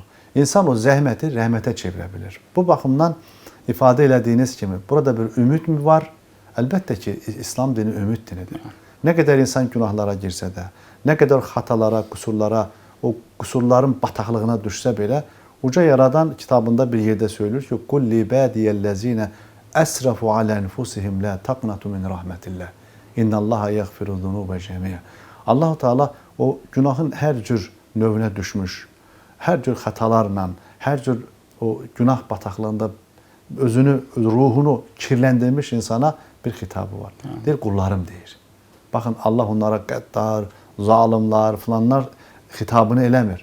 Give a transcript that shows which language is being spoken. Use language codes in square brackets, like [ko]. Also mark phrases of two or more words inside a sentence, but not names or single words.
[az] İnsan o zəhməti rəhmətə çevirə bilir. Bu baxımdan ifadə elədiyiniz kimi, burada bir ümid mi var? Əlbəttə ki, İslam dini ümid dinidir. Nə qədər insan günahlara girsə də, nə qədər xatalara, qüsurlara, o qüsurların bataqlığına düşsə belə, uca yaradan kitabında bir yerdə söylür ki, [ar] قُلْ لِبَادِيَ الَّذ۪ينَ أَسْرَفُوا عَلَى أَنْفُسِهِمْ لَا تَقْنَةُ مِنْ رَحْمَةِ اللّٰهِ اِنَّ اللّٰهَ يَغْفِرُ الذُّنُوبَ جَمِيعًا. [az] Allah-u Teala o günahın hər cür növünə düşmüş, hər cür xətalarla, hər cür o günah bataqlığında özünü, ruhunu kirləndirmiş insana bir xitabı var. Deyir, qullarım deyir. Baxın, Allah onlara qəddar, zalimlar, filanlar xitabını eləmir.